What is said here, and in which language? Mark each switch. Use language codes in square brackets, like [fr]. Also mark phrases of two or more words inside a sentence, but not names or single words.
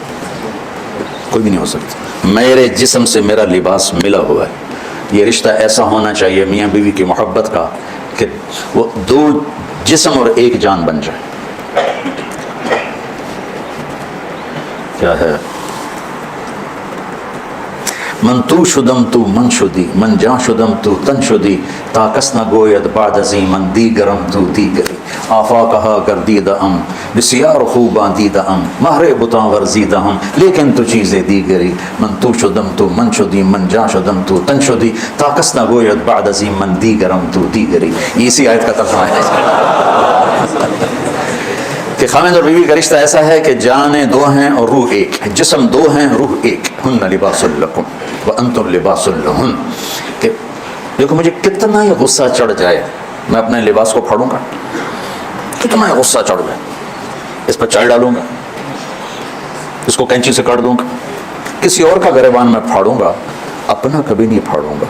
[ur] کوئی بھی نہیں ہو سکتی۔ میرے جسم سے میرا لباس ملا ہوا ہے۔ یہ رشتہ ایسا ہونا چاہیے میاں بیوی کی محبت کا کہ وہ 2 جسم اور 1 جان بن جائے۔ کیا ہے؟ [fa] من تو شدم تو من شدی، من جان شدم تو تن شدی، تا کس نہ گوید بعد ازیں من دیگرم تو دیگری، آفا کہا گردیدہ ام بسیار خوباں دیدہ ام، مہر بتاں ورزیدہ ہم لیکن تو چیزیں دیگری، من تو شدم تو من شدی، من جان شدم تو تن شدی، تا کس نہ گوید بعد ازیں من دیگرم تو دیگری۔ [ur] اسی آیت کا ترجمہ ہے۔ کہ خامد اور بیوی کا رشتہ ایسا ہے کہ جانیں دو ہیں اور روح ایک ہے، جسم دو ہیں روح ایک، [ar] ہن لباس لکم وانتم لباس لہن. [ur] کہ دیکھو مجھے کتنا ہی غصہ چڑھ جائے میں اپنے لباس کو پھاڑوں گا، کتنا ہی غصہ چڑھ جائے اس پر چائے ڈالوں گا، اس کو کینچی سے کاٹ دوں گا، کسی اور کا گریبان میں پھاڑوں گا، اپنا کبھی نہیں پھاڑوں گا.